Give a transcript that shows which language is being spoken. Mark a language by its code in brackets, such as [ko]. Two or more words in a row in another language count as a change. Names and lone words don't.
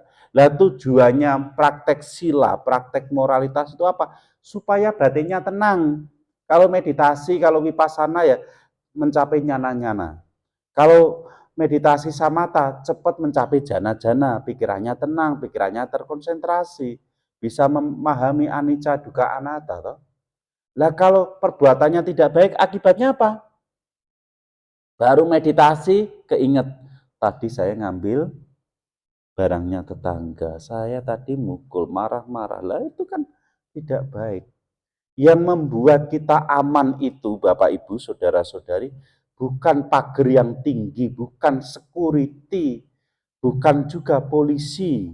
[id] Lah tujuannya praktek sila, praktek moralitas itu apa? Supaya batinnya tenang. Kalau meditasi, kalau vipassana ya mencapai nyana-nyana. Kalau meditasi samatha cepat mencapai jana-jana, pikirannya tenang, pikirannya terkonsentrasi, bisa memahami anicca dukkha anatta toh. Lah kalau perbuatannya tidak baik, akibatnya apa? Baru meditasi keinget, tadi saya ngambil barangnya tetangga, saya tadi mukul, marah-marah. Lah itu kan tidak baik. Yang membuat kita aman itu Bapak Ibu, saudara-saudari, bukan pagar yang tinggi, bukan security, bukan juga polisi.